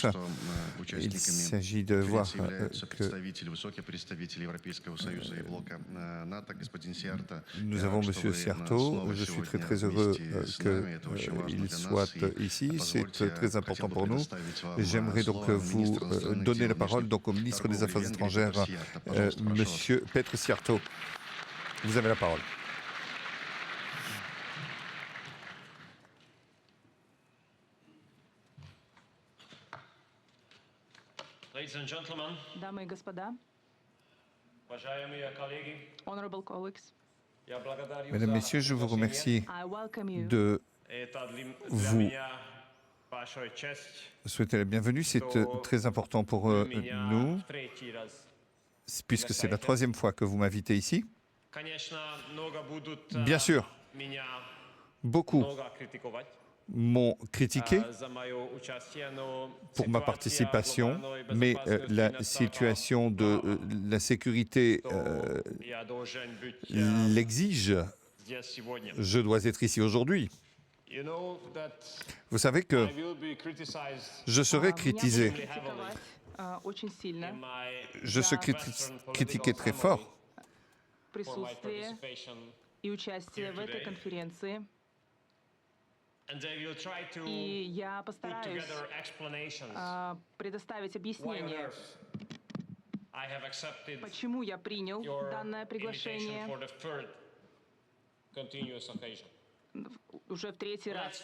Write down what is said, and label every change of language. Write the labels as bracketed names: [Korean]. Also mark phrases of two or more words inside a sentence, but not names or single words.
[French] Il s'agit de voir que nous avons M. Sciarto. Je suis très heureux qu'il soit ici. C'est très important pour nous. J'aimerais donc vous donner la parole donc, au ministre des Affaires étrangères, M. Petr Sciarto. Vous avez la parole. [Russian] Дамы и господа, [English] honorable colleagues, [French] Mesdames, Messieurs, je vous remercie [English] I welcome you. [French] de vous souhaiter la bienvenue. C'est très important pour nous, puisque c'est la troisième fois que vous m'invitez ici. Bien sûr, beaucoup m'ont critiqué pour ma participation, mais la situation de la sécurité l'exige. Je dois être ici aujourd'hui. Vous savez que je serai critiqué. [Russian] Очень сильно [French] Je serai critiqué très fort [Russian] присутствие и участие в этой конференции. И я постараюсь предоставить объяснение, почему я принял данное приглашение уже в третий раз.